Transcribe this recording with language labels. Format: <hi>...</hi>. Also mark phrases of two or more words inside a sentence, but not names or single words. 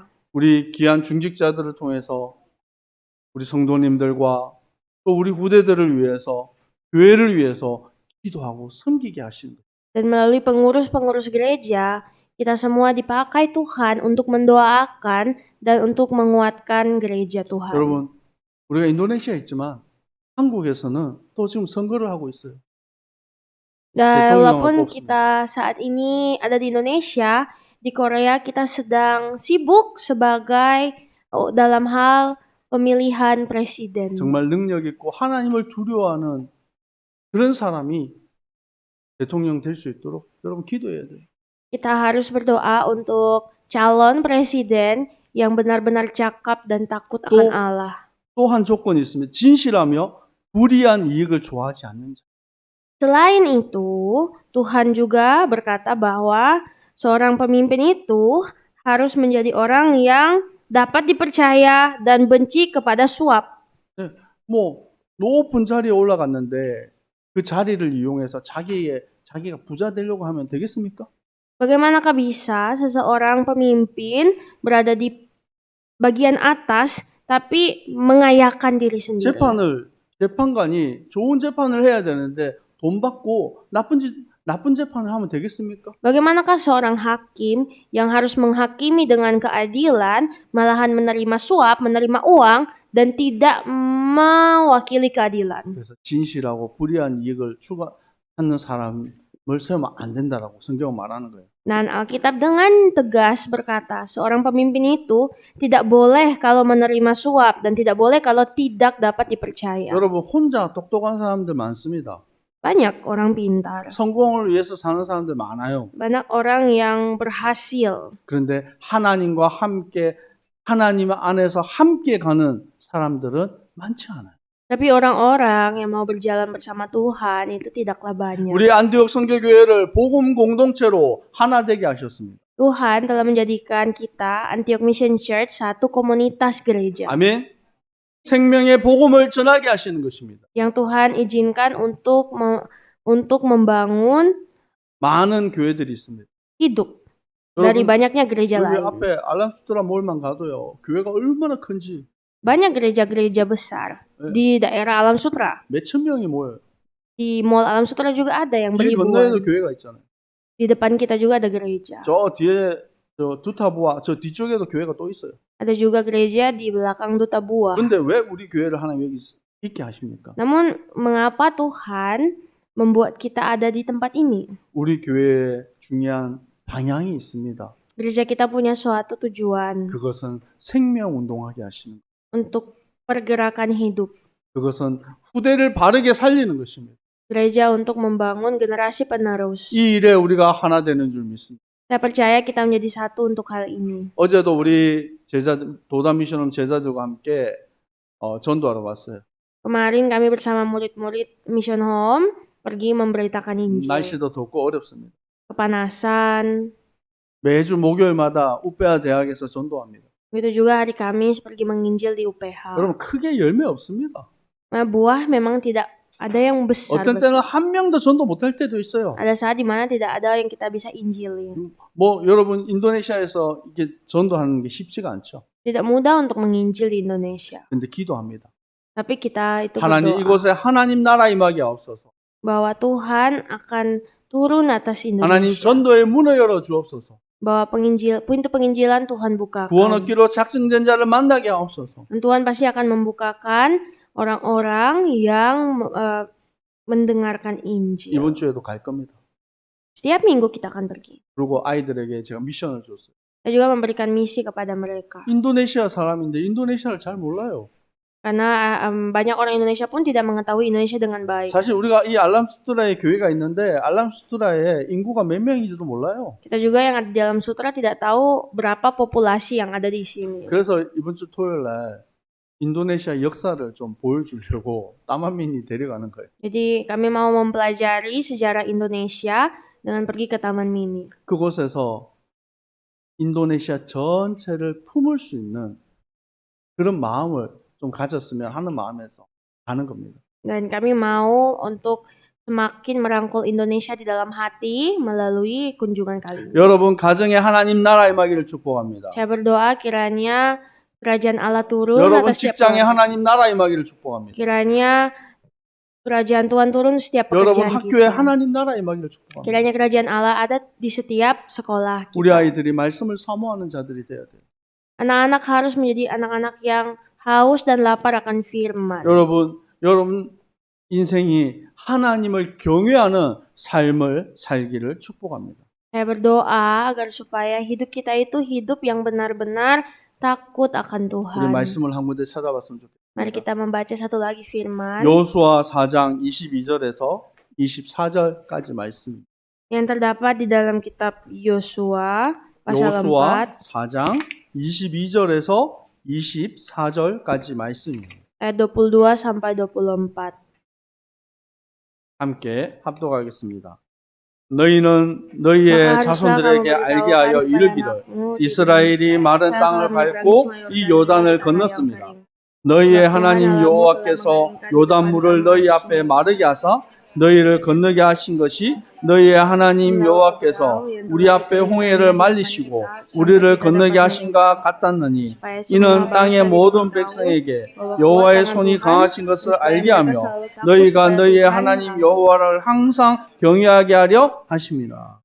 <ko>우리 귀한 중직자들을 통해서 우리 성도님들과 또 우리 후대들을 위해서 교회를 위해서 기도하고 섬기게 하시는 거예요.</ko> <id>Dan melalui pengurus-pengurus gereja, kita semua dipakai Tuhan untuk mendoakan dan untuk menguatkan gereja Tuhan.</id> <ko>여러분, 우리가 인도네시아에 있지만 한국에서는 또 지금 선거를 하고 있어요.</ko> <id>Dan</id> <ko>대통령을</ko> <id>walaupun</id> <ko>뽑습니다.</ko> <id>kita saat ini ada di Indonesia, di Korea kita sedang sibuk sebagai dalam hal pemilihan presiden.</id> <ko>정말 능력 있고 하나님을 두려워하는 그런 사람이 대통령 될 수 있도록 여러분 기도해야 돼요.</ko> <id>Kita harus berdoa untuk calon presiden yang benar-benar cakap dan takut akan Allah.</id> <ko>또 한 조건이 있습니다. 진실하며 불이한 이익을 좋아하지 않는 자.</ko> <id>Selain itu, Tuhan juga berkata bahwa seorang pemimpin itu harus menjadi orang yang dapat dipercaya dan benci kepada suap.</id> <ko>뭐 높은 자리에 올라갔는데 그 자리를 이용해서 자기가 부자 되려고 하면 되겠습니까?</ko> <id>Bagaimanakah bisa seseorang pemimpin berada di bagian atas tapi mengayakan diri sendiri?</id> <ko>재판관이 좋은 재판을 해야 되는데 돈 받고 나쁜 재판을 하면 되겠습니까?</ko> <id>Bagaimanakah seorang hakim yang harus menghakimi dengan keadilan malahan menerima suap, menerima uang dan tidak mewakili keadilan?</id> <ko>그래서 진실하고 불이한 이익을 추구하는 사람을 세우면 안 된다라고 성경은 말하는 거예요.</ko> <id>Dan Alkitab dengan tegas berkata, seorang pemimpin itu tidak boleh kalau menerima suap dan tidak boleh kalau tidak dapat dipercaya.</id> <ko>여러분 혼자 똑똑한 사람들 많습니다.</ko> <id>Banyak orang pintar,</id> <ko>성공을 위해서 사는 사람들 많아요.</ko> <id>banyak orang yang berhasil.</id> <ko>그런데 하나님과 함께 하나님 안에서 함께 가는 사람들은 많지 않아요.</ko> <id>Tapi orang-orang yang mau berjalan bersama Tuhan itu tidaklah banyak.</id> <ko>우리 안디옥 선교교회를 복음 공동체로 하나 되게 하셨습니다.</ko> <id>Tuhan telah menjadikan kita Antioch Mission Church satu komunitas gereja</id> <ko>아멘. 생명의 복음을 전하게 하시는 것입니다.</ko> <id>yang Tuhan izinkan untuk membangun</id> <ko>많은 교회들이 있습니다.</ko> <id>hidup dari</id> <ko>여러분,</ko> <id>banyaknya gereja</id> <ko>여기</ko> <id>lain.</id> <ko>앞에 알람수트라 몰만 가도요. 교회가 얼마나 큰지</ko> <id>Banyak gereja-gereja besar di daerah Alam Sutra.</id> <ko>몇천 명이 모여요.</ko> <id>Di Mall Alam Sutra juga ada yang</id> <ko>길 건너에도</ko> <id>beribuan.</id> <ko>교회가 있잖아요.</ko> <id>Di depan kita juga ada gereja.</id> <ko>저 뒤에 저 두타부와 저 뒤쪽에도 교회가 또 있어요.</ko> <id>Ada juga gereja di belakang Duta Buah.</id> <ko>근데 왜 우리 교회를 하나님 여기 있게 하십니까?</ko> <id>Namun mengapa Tuhan membuat kita ada di tempat ini?</id> <ko>우리 교회에 중요한 방향이 있습니다.</ko> <id>Gereja kita punya suatu tujuan,</id> <ko>그것은 생명 운동하게 하시는 거예요.</ko> <id>untuk pergerakan hidup.</id> <ko>그것은 후대를 바르게 살리는 것입니다.</ko> <id>Gereja untuk membangun generasi penerus.</id> <ko>이 일에 우리가 하나 되는 줄 믿습니다.</ko> <id>Saya percaya kita menjadi satu untuk hal ini.</id> <ko>어제도 우리 도담 미션홈 제자들과 함께 전도하러 갔어요.</ko> <id>Kemarin kami bersama murid-murid Mission Home pergi memberitakan Injil.</id> <ko>날씨도 덥고 어렵습니다.</ko> <id>Kepanasan.</id> <ko>매주 목요일마다 우페아 대학에서 전도합니다.</ko> <id>Begitu juga hari Kamis pergi menginjil di UPH.</id> <ko>여러분 크게 열매 없습니다.</ko> <id>Buah memang tidak ada yang besar.</id> <ko>어떤 때는 한 명도 전도 못할 때도 있어요.</ko> <id>Ada saat di mana tidak ada yang kita bisa injilin.</id> <ko>뭐 여러분 인도네시아에서 이게 전도하는 게 쉽지가 않죠.</ko> <id>Tidak mudah untuk menginjil di Indonesia.</id> <ko>근데 기도합니다.</ko> <id>Tapi kita itu</id> <ko>하나님</ko> <id>berdoa</id> <ko>이곳에 하나님 나라 임하게 하옵소서.</ko> <id>bahwa Tuhan akan turun atas</id> <ko>하나님</ko> <id>Indonesia.</id> <ko>전도의 문을 열어 주옵소서.</ko> <id>Bahwa pintu penginjilan Tuhan bukakan.</id> <ko>구원 얻기로 작정된 자를 만나게 하옵소서.</ko> <id>Dan Tuhan pasti akan membukakan orang-orang yang mendengarkan Injil.</id> <ko>이번 주에도 갈 겁니다.</ko> <id>Setiap minggu kita akan pergi.</id> <ko>그리고 아이들에게 제가 미션을 줬어요.</ko> <id>Saya juga memberikan misi kepada mereka.</id> <ko>인도네시아 사람인데 인도네시아를 잘 몰라요.</ko> <id>Karena banyak orang Indonesia pun tidak mengetahui Indonesia dengan baik.</id> <ko>사실 우리가 이 알람수트라에 교회가 있는데 알람수트라에 인구가 몇 명인지도 몰라요.</ko> <id>Kita juga yang ada di dalam sutra tidak tahu berapa populasi yang ada di sini.</id> <ko>그래서 이번 주 토요일 날 인도네시아 역사를 좀 보여주려고 따만민이 데려가는 거예요.</ko> <id>Jadi kami mau mempelajari sejarah Indonesia dengan pergi ke Taman Mini.</id> <ko>그곳에서 인도네시아 전체를 품을 수 있는 그런 마음을 좀 가졌으면 하는 마음에서 가는 겁니다.</ko> <id>Dan kami mau untuk semakin merangkul Indonesia di dalam hati melalui kunjungan kali ini.</id> <ko>여러분 가정에 하나님 나라 임하기를 축복합니다.</ko> <id>Saya berdoa kiranya kerajaan Allah turun</id> <ko>여러분</ko> <id>atas setiap</id> <ko>직장에</ko> <id>orang.</id> <ko>하나님 나라 임하기를 축복합니다.</ko> <id>Kiranya kerajaan Tuhan turun setiap</id> <ko>여러분</ko> <id>pekerjaan</id> <ko>학교에</ko> <id>kita.</id> <ko>하나님 나라 임하기를 축복합니다.</ko> <id>Kiranya kerajaan Allah ada di setiap sekolah</id> <ko>우리</ko> <id>kita.</id> <ko>아이들이 말씀을 사모하는 자들이 돼야 돼요.</ko> <id>Anak-anak harus menjadi anak-anak yang haus dan lapar akan firman.</id> <ko>여러분 인생이 하나님을 경외하는 삶을 살기를 축복합니다.</ko> <id>Saya berdoa agar supaya hidup kita itu hidup yang benar-benar takut akan</id> <ko>우리</ko> <id>Tuhan.</id> <ko>말씀을 한 군데 찾아봤으면</ko> <id>Mari</id> <ko>좋겠습니다.</ko> <id>kita membaca satu lagi firman</id> <ko>여호수아 4장 22절에서 24절까지 말씀.</ko> <id>yang terdapat di dalam kitab Yosua pasal</id> <ko>여호수아 4 4장 22절에서 24절까지 말씀입니다.</ko> <id>ayat 22 sampai 24.</id> <ko>함께 합독하겠습니다. 너희는 너희의 자손들에게 알게 하여 이르기를 이스라엘이 마른 땅을 밟고 이 요단을 건넜습니다. 너희의 하나님 여호와께서 요단물을 너희 앞에 마르게 하사 너희를 건너게 하신 것이 너희의 하나님 여호와께서 우리 앞에 홍해를 말리시고 우리를 건너게 하신가 같았느니 이는 땅의 모든 백성에게 여호와의 손이 강하신 것을 알게 하며 너희가 너희의 하나님 여호와를 항상 경외하게 하려 하심이라.</ko>